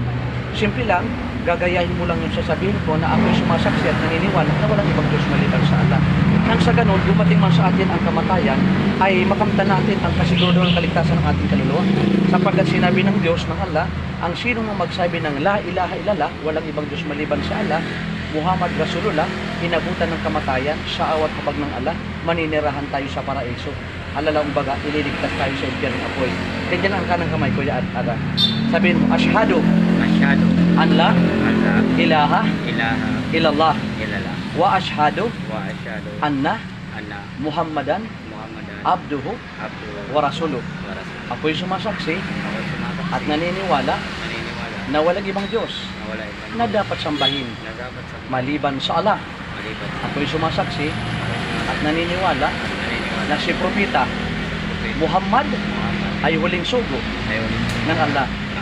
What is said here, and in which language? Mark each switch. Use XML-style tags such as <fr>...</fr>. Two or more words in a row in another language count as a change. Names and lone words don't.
<tl>Simple lang, gagayahin mo lang yung sasabihin ko na ako'y sumasaksi at naniniwala na walang ibang Diyos maliban sa Allah. Nang sa ganun, dumating man sa atin ang kamatayan, ay makamtan natin ang kasiguraduhan ng kaligtasan ng ating kaluluwa. Sapagkat sinabi ng Diyos, ng Allah, ang sino mang magsabi ng</tl> <ar>لا إله إلا الله,</ar> <tl>walang ibang Diyos maliban sa Allah,</tl> <ar>محمد رسول الله,</ar> <tl>inabutan ng kamatayan, sa awat habag ng Allah, maninirahan tayo sa paraiso. Alalaong baga, ililigtas tayo sa impyerno ng apoy. Ganyan ang kanang kamay ko, ya at sabihin mo,</tl> <ar>أشهد أن لا إله إلا الله وأشهد أن محمدا عبده ورسوله.</ar> <tl>Ako'y sumasaksi at naniniwala na walang ibang Diyos na dapat sambahin maliban sa Allah. Ako'y sumasaksi at naniniwala na si Propeta Muhammad ay huling sugo ng Allah.</tl>